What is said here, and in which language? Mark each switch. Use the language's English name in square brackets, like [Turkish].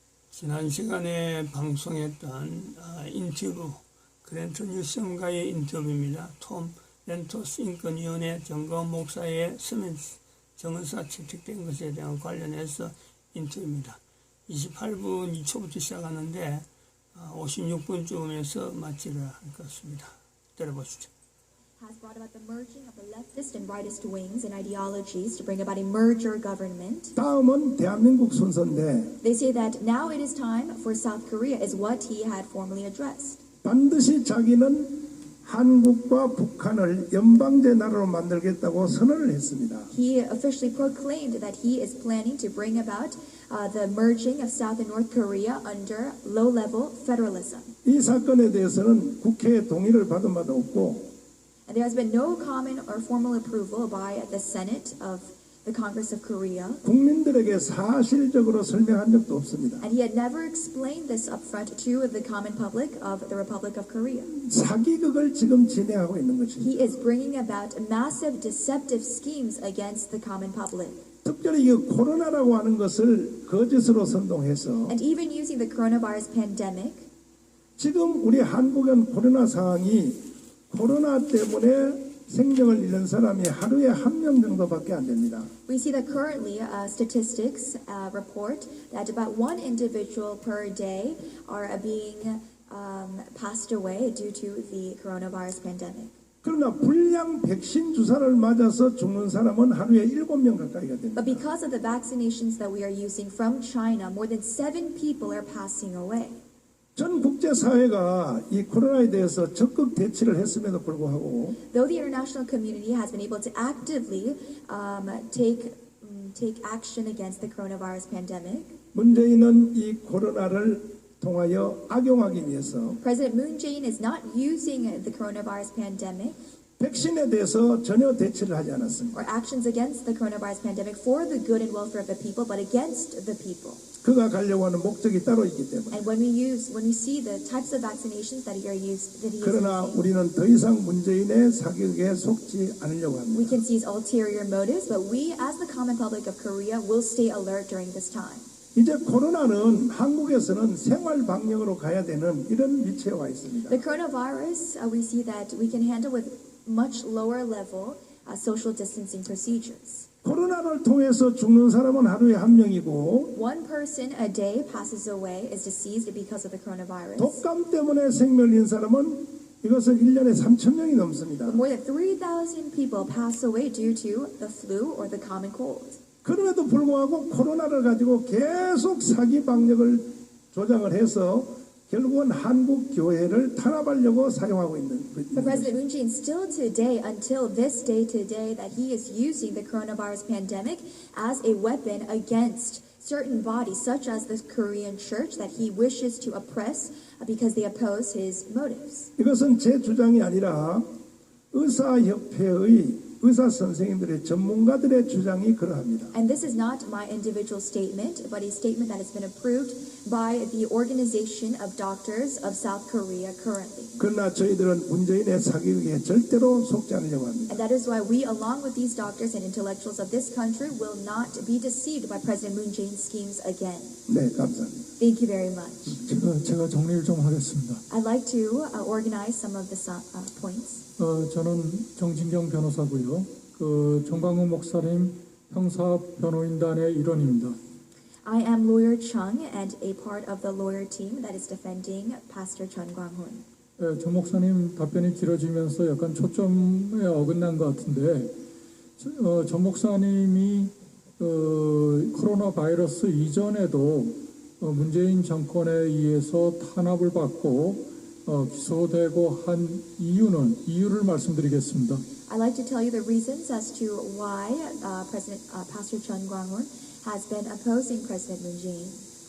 [Korean] 지난 시간에 방송했던 인터뷰 그랜트 뉴섬과의 인터뷰입니다. 톰 렌토스 인권위원회 정건 목사의 서면 정언사 채택된 것에 대한 관련해서 인터뷰입니다. 28분 2초부터 시작하는데 56분쯤에서 마치를 할 것 같습니다. 들어보시죠. [English] Has brought about the merging of the leftist and rightist wings and ideologies to bring about a merger government. [Korean] 다음은 대한민국 순서인데 [English] They say that now it is time for South Korea is what he had formerly addressed. [Korean] 반드시 자기는 한국과 북한을 연방제 나라로 만들겠다고 선언을 했습니다. [English] He officially proclaimed that he is planning to bring about the merging of South and North Korea under low-level federalism. [Korean] 이 사건에 대해서는 국회의 동의를 받은 바도 없고 [English] And there has been no common or formal approval by the Senate of the Congress of Korea. [Korean] 국민들에게 사실적으로 설명한 적도 없습니다. [English] And he had never explained this upfront to the common public of the Republic of Korea. [Korean] 사기극을 지금 진행하고 있는 것입니다. [English] He is bringing about massive deceptive schemes against the common public. [Korean] 특별히 이 코로나라고 하는 것을 거짓으로 선동해서 [English] And even using the coronavirus pandemic, [Korean] 지금 우리 한국은 코로나 상황이 코로나 때문에 생명을 잃는 사람이 하루에 1명 정도밖에 안 됩니다. [English] we see that currently statistics report that about one individual per day are being passed away due to the coronavirus pandemic. [Korean] 그러나 불량 백신 주사를 맞아서 죽는 사람은 하루에 7명 가까이가 됩니다. [English] But because of the vaccinations that we are using from China, more than 7 people are passing away. [Korean] 전 국제사회가 이 코로나에 대해서 적극 대치를 했음에도 불구하고 [English] Though the international community has been able to actively take action against the coronavirus pandemic, [Korean] 문재인은 이 코로나를 통하여 악용하기 위해서 [English] President Moon Jae-in is not using the coronavirus pandemic [Korean] 백신에 대해서 전혀 대치를 하지 않았습니다. [English] or actions against the coronavirus pandemic for the good and welfare of the people, but against the people. [Korean] 그가 가려고 하는 목적이 따로 있기 때문에. [English] And when we see the types of vaccinations that he is [Korean] 그러나 [English] using, [Korean] 우리는 더 이상 문재인의 사기극에 속지 않으려고 [English] we [Korean] 합니다. [English] can see his ulterior motives, but we, as the common public of Korea, will stay alert during this time. [Korean] 이제 코로나는 한국에서는 생활 방역으로 가야 되는 이런 위치에 와 있습니다. [English] The coronavirus, we see that we can handle with much lower level social distancing procedures. [Korean] 코로나를 통해서 죽는 사람은 하루에 1명이고 [English] One person a day passes away, is deceased because of the coronavirus. [Korean] 독감 때문에 생명을 잃은 사람은 이것은 1년에 3,000명이 넘습니다. [English] More than 3,000 people pass away due to the flu or the common cold. [Korean] 그럼에도 불구하고 코로나를 가지고 계속 사기 방역을 조장을 해서 결국은 한국 교회를 탄압하려고 사용하고 있는 [English] But President Moon Jae-in still today, until this day today, that he is using the coronavirus pandemic as a weapon against certain bodies, such as the Korean church, that he wishes to oppress because they oppose his motives. [Korean] 이것은 제 주장이 아니라 의사협회의 의사 선생님들의 전문가들의 주장이 그러합니다. [English] And this is not my individual statement, but a statement that has been approved by the Organization of Doctors of South Korea currently. [Korean] 그러나 저희들은 문재인의 사기극에 절대로 속지 않으려고 합니다. [English] And that is why we, along with these doctors and intellectuals of this country, will not be deceived by President Moon Jae-in's schemes again. [Korean] 네, 감사합니다. [English] Thank you very much. [Korean] 제가 정리를 좀 하겠습니다. [English] I'd like to organize some of the points. [Korean] 저는 정진경 변호사고요. 정광훈 목사님 형사 변호인단의 일원입니다. [English] I am lawyer Chung and a part of the lawyer team that is defending Pastor Chun Kwang-hun. [Korean] 정 목사님 답변이 길어지면서 약간 초점에 어긋난 것 같은데, 정 목사님이 코로나 바이러스 이전에도 문재인 정권에 의해서 탄압을 받고 기소되고 한 이유를 말씀드리겠습니다. [English] I'd like to tell you the reasons as to why Pastor Chun Kwang-hun has been opposing President Moon Jae-in.